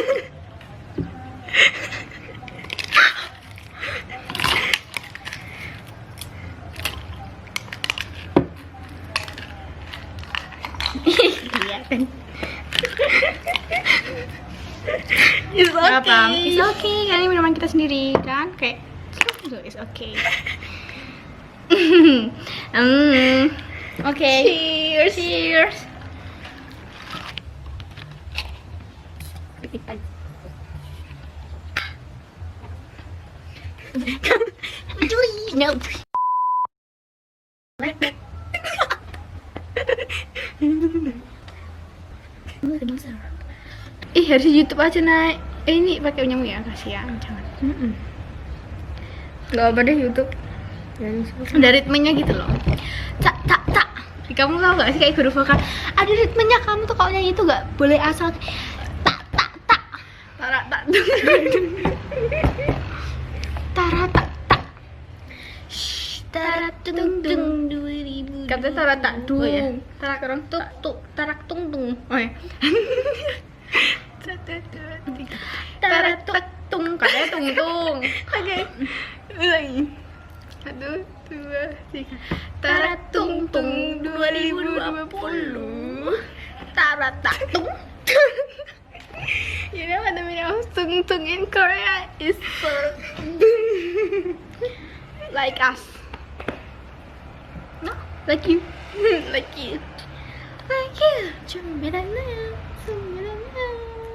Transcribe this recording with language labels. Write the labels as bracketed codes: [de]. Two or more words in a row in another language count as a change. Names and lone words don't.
[id] Kelihatan. [en] It's okay. Apa? It's okay. [id] Kan ini minuman kita sendiri kan? [en] Kayak it's okay. Okay. Cheers. Cheers. [id] Titipan. [en] No. [id] Ih, harus YouTube aja naik. Ini pakai nyamuk ya, kasihan. Jangan. Gak apa deh YouTube. Ada ritmenya gitu loh. Tak tak tak. Kamu tahu gak sih kayak guru vokal ada ritmenya, kamu tuh kalau nyanyi itu gak boleh asal tak tak tak tarak tak dung tarak tak tak tarak tung tung 2000 katanya tarak tak dung. Oh ya, tarak orang tuk tuk tarak tung tung. Oh ya. Tarak tuk tung katanya tung tung. Oke, ulangi. 1, 2, 3. Taratung tung 2020. Taratung. [en] You know what the meaning of tung tung in Korea is like us. No, like you. Like you. Like you. [id] Cemberana.